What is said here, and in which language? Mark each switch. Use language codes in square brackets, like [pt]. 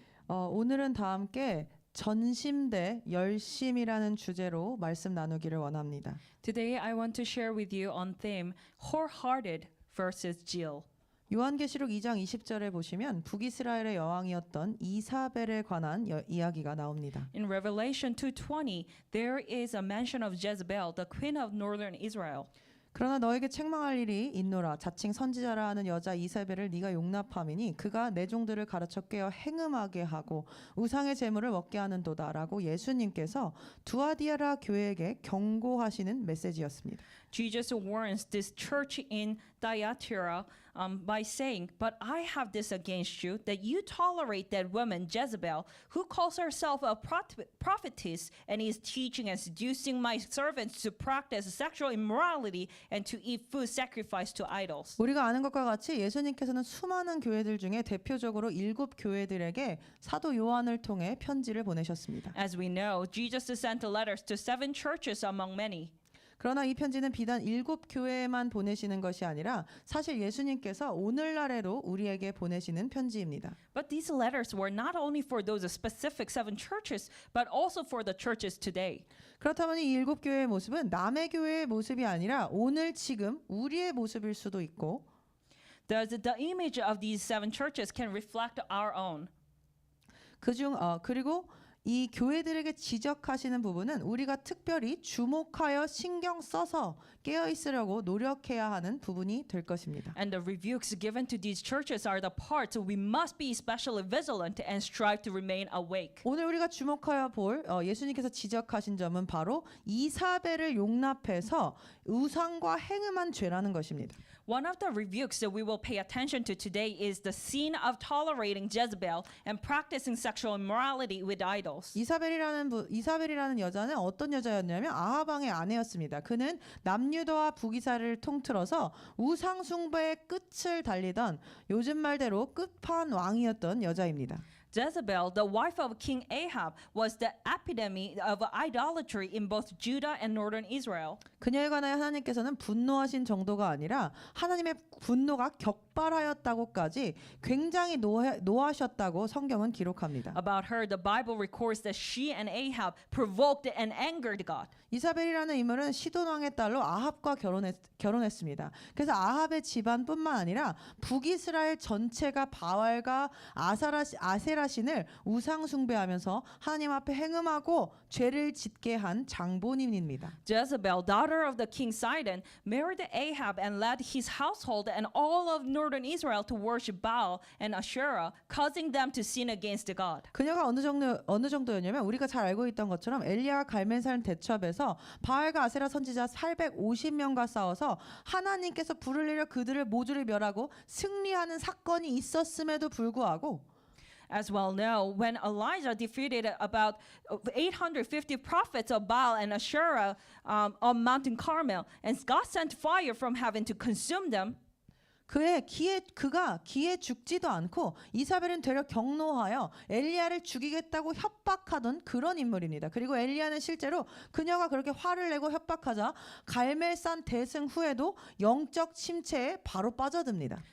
[ko] 오늘은 다 함께 전심대 열심이라는 주제로 말씀 나누기를 원합니다. [en] Today I want to share with you on theme wholehearted versus zeal. [ko] 요한계시록 2장 20절에 보시면 북이스라엘의 여왕이었던 이사벨에 관한 이야기가 나옵니다. [en] In Revelation 2:20, there is a mention of Jezebel, the queen of northern Israel. [ko] 그러나 너에게 책망할 일이 있노라. 자칭 선지자라 하는 여자 이사벨을 네가 용납함이니 그가 내 종들을 가르쳐 깨어 행음하게 하고 우상의 제물을 먹게 하는도다라고 예수님께서 두아디아라 교회에게 경고하시는 메시지였습니다. [en] Jesus warns this church in Thyatira by saying, "But I have this against you, that you tolerate that woman Jezebel, who calls herself a prophetess and is teaching and seducing my servants to practice sexual immorality and to eat food sacrificed to idols." [ko] 우리가 아는 것과 같이 예수님께서는 수많은 교회들 중에 대표적으로 7 교회들에게 사도 요한을 통해 편지를 보내셨습니다. [en] As we know, Jesus sent letters to 7 churches among many. [ko] 그러나 이 편지는 비단 7 교회에만 보내시는 것이 아니라 사실 예수님께서 오늘날에도 우리에게 보내시는 편지입니다. [en] But these letters were not only for those specific 7 churches, but also for the churches today. [ko] 그렇다면 이 7 교회의 모습은 남의 교회의 모습이 아니라 오늘 지금 우리의 모습일 수도 있고 [en] The image of these 7 churches can reflect our own. [ko] 그리고 이 교회들에게 지적하시는 부분은 우리가 특별히 주목하여 신경 써서 깨어 있으려고 노력해야 하는 부분이 될 것입니다. [en] And the rebukes given to these churches are the parts we must be especially vigilant and strive to remain awake. [ko] 오늘 우리가 주목하여 볼 예수님께서 지적하신 점은 바로 이사벨을 용납해서 우상과 행음한 죄라는 것입니다. [en] One of the rebukes that we will pay attention to today is the sin of tolerating Jezebel and practicing sexual immorality with idols. [ko] 이사벨이라는 여자는 어떤 여자였냐면 아합 왕의 아내였습니다. 그는 남유다와 북이스라엘을 통틀어서 우상 숭배의 끝을 달리던 요즘 말대로 끝판 왕이었던 여자입니다. [en] Jezebel, the wife of King Ahab, was the epitome of idolatry in both Judah and northern Israel. [ko] 그녀에 관하여 하나님께서는 분노하신 정도가 아니라 하나님의 분노가 격발하였다고까지 굉장히 노하셨다고 성경은 기록합니다. [en] About her, the Bible records that she and Ahab provoked and angered God. [ko] 이사벨이라는 인물은 시돈 왕의 딸로 아합과 결혼했습니다. 그래서 아합의 집안뿐만 아니라 북이스라엘 전체가 바알과 아세라 신을 우상 숭배하면서 하나님 앞에 행음하고 죄를 짓게 한 장본인입니다. [en] Jezebel, daughter of the king Sidon, married Ahab and led his household and all of northern Israel to worship Baal and Asherah, causing them to sin against God. [ko] 그녀가 어느 정도였냐면 우리가 잘 알고 있던 것처럼 엘리야와 갈멜산 대첩에서 바알과 아세라 선지자 850명과 싸워서 하나님께서 불을 내려 그들을 모두를 멸하고 승리하는 사건이 있었음에도 불구하고 [en] As well know, when Elijah defeated about 850 prophets of Baal and Asherah on Mount Carmel, and God sent fire from heaven to consume them, [ko] 그가 기에 죽지도 않고 이사벨은 되려 경노하여 엘리야를 죽이겠다고 협박하던 그런 인물입니다. 그리고 엘리야는 실제로 그녀가 그렇게 화를 내고 협박하자 갈멜산 대승 후에도 영적 침체에 바로 빠져듭니다.